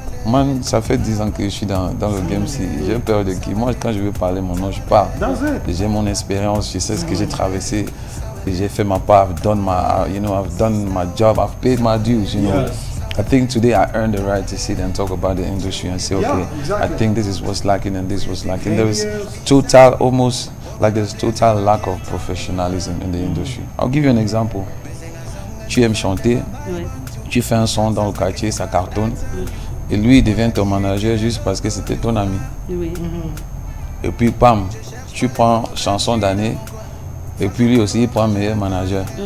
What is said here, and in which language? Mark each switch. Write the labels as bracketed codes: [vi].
[fr] Man, ça fait 10 ans que je suis dans le game. J'ai peur de qui. Moi, quand je veux parler mon nom, je parle. J'ai mon expérience, je sais ce que j'ai traversé. J'ai fait ma part, [en] I've done my job, I've paid my dues, you know. I think today I earned the right to sit and talk about the industry and say, okay, I think this is what's lacking and this was lacking. There is total lack of professionalism in the industry. I'll give you an example. [fr] Tu aimes chanter, tu fais un son dans le quartier, ça cartonne, et lui il devient ton manager juste parce que c'était ton ami. Et puis, pam, tu prends chanson d'année, et puis lui aussi il prend meilleur manager.